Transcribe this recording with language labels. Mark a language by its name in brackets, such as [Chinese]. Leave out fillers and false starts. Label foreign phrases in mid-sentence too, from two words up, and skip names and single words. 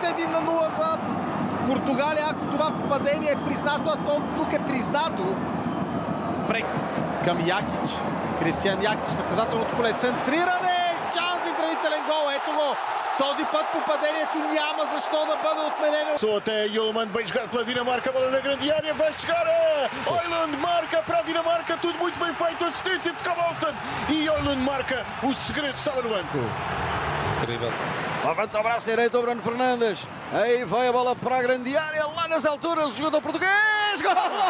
[Bulgarian] 1-0 за Португалия. Ако това попадение е признато, а то тук е признато. Към Якич. Кристиан Якич. Наказателното поле. Центриране. Шанс за изравнителен гол. Ето го. Този път попадението няма защо да бъде отменено. [Portuguese] Até Yolman bem jogado pela Dinamarca, bola na grande área, vai chegar Højlund marca para a Dinamarca, tudo muito bem feito, assistência de Skavolsen e Højlund marca, o segredo estava no banco. Incrível. Levanta o braço direito o Bruno Fernandes, aí vai a bola para a grande área, lá nas alturas, o jogador português, gol!